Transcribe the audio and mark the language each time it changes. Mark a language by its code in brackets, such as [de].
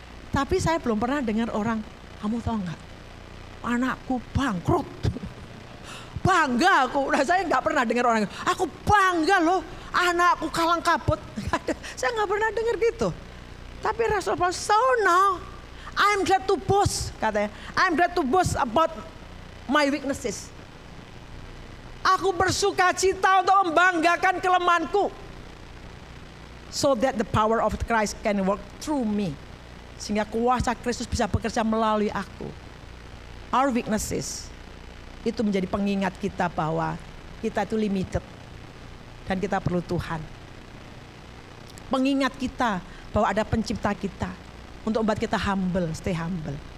[id] Tapi saya belum pernah dengar orang, kamu tahu nggak, anakku bangkrut. Bangga aku, saya nggak pernah dengar orang, aku bangga loh, anakku kalang kabut. Saya nggak pernah dengar gitu. Tapi Rasul Paulus, [en] so now I'm glad to boast, [id] katanya. [en] I'm glad to boast about my weaknesses. [id] Aku bersuka cita untuk membanggakan kelemahanku. [en] So that the power of Christ can work through me. [id] Sehingga kuasa Kristus bisa bekerja melalui aku. [en] Our weaknesses [id] itu menjadi pengingat kita bahwa kita itu limited. Dan kita perlu Tuhan. Pengingat kita bahwa ada pencipta kita. Untuk membuat kita humble, [en] stay humble.